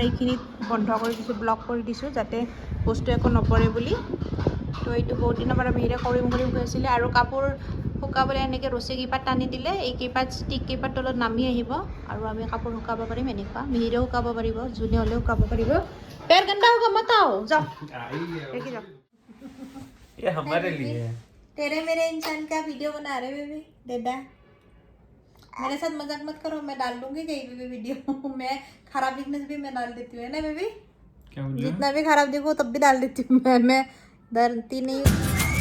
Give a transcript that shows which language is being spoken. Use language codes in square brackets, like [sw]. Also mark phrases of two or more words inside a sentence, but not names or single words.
[as] এইখিনিত বন্ধ কৰি দিছোঁ ব্লক কৰি দিছোঁ যাতে বস্তু একো নপৰে বুলি তো এইটো বহুত দিনৰ পৰা মিহিৰে কৰিম কৈ আছিলে আৰু কাপোৰ শুকাবলৈ এনেকৈ ৰছী কেইপাত টানি দিলে এই কেইপাত ষ্টিক কেইপাত তলত নামি আহিব আৰু আমি কাপোৰ শুকাব পাৰিম এনেকুৱা মিহিৰেও শুকাব পাৰিব যোনে হ'লেও শুকাব পাৰিব [hi] पैर गंदा होगा मत आओ जाओ देखिए जाओ ये हमारे लिए है तेरे मेरे इंसान का वीडियो बना रहे बेबी डेडा मेरे साथ मजाक मत करो मैं डाल दूंगी कहीं भी वीडियो मैं खराब दिखने से भी मैं डाल देती हूँ है ना बेबी जितना भी खराब दिखो तब भी डाल देती हूँ मैं डरती नहीं